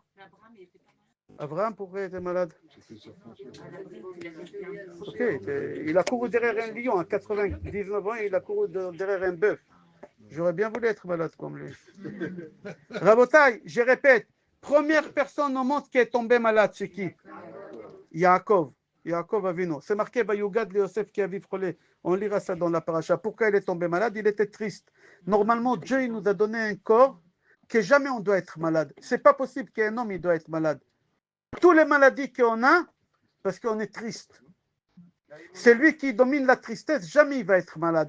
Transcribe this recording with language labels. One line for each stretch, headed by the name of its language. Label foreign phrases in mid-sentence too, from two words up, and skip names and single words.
French: Abraham, pourquoi il était malade? Ok, il a couru derrière un lion à 99 ans, et il a couru derrière un bœuf. J'aurais bien voulu être malade comme lui. Rabotai, je répète, première personne au monde qui est tombée malade, c'est qui? Yaakov. Yaakov Avinu. C'est marqué
Hebrew: ויגד ליוסף
French: qui a vécu. On lira ça dans la paracha. Pourquoi il est tombé malade? Il était triste. Normalement, Dieu il nous a donné un corps que jamais on doit être malade. C'est pas possible qu'un homme il doit être malade. Toutes les maladies qu'on a, parce qu'on est triste. C'est lui qui domine la tristesse, jamais il va être malade.